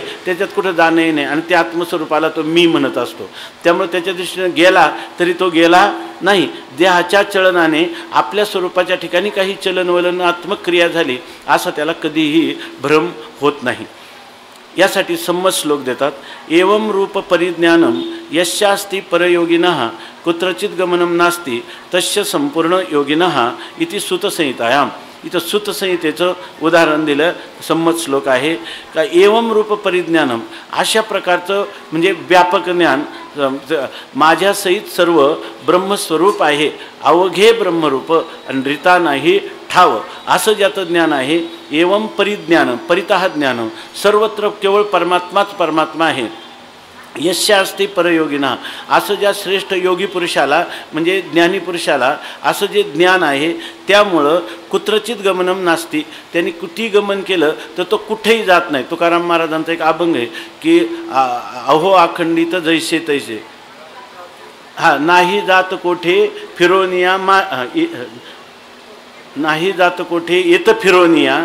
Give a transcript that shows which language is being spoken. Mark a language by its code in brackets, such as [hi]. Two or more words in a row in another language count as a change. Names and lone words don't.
[mr] त्याच्यात कुठं जाणंही नाही आणि त्या आत्मस्वरूपाला तो मी म्हणत असतो. त्यामुळे त्याच्या दृष्टीने गेला तरी तो गेला नाही. देहाच्या चलनाने आपल्या स्वरूपाच्या ठिकाणी काही चलनवलनात्मक क्रिया झाली असा त्याला कधीही भ्रम होत नाही. यासाठी सम्मत श्लोक देतात. [sa] एवं रूप परिज्ञानम यस्यास्ति परयोगिनः कुत्रचित गमनम नास्ति तस्य संपूर्ण योगिनः इति सूतसंहितायाम. [mr] इथं सूतसंहितेचं उदाहरण दिलं. सम्मत श्लोक आहे का [sa] एवं रूप परिज्ञानम [mr] अशा प्रकारचं म्हणजे व्यापक ज्ञान माझ्यासहित सर्व ब्रह्मस्वरूप आहे अवघे ब्रह्मरूप आणि रिता नाही ठाव असं ज्याचं ज्ञान आहे. [sa] एवं परिज्ञान परितः [mr] ज्ञान सर्वत्र केवळ परमात्माच परमात्मा आहे [sa] यस्यास्ति परयोगिना, [mr] असं ज्या श्रेष्ठ योगी पुरुषाला म्हणजे ज्ञानी पुरुषाला असं जे ज्ञान आहे त्यामुळं [sa] कुत्रचित गमनम नास्ती, [mr] त्यांनी कुठेही गमन केलं तर तो कुठेही जात नाही. तुकाराम महाराजांचा एक अभंग आहे की अहो अखंडित जैसे तैसे, नाही जात कोठे फिरोनिया नाही जात कोठे येत फिरोनिया.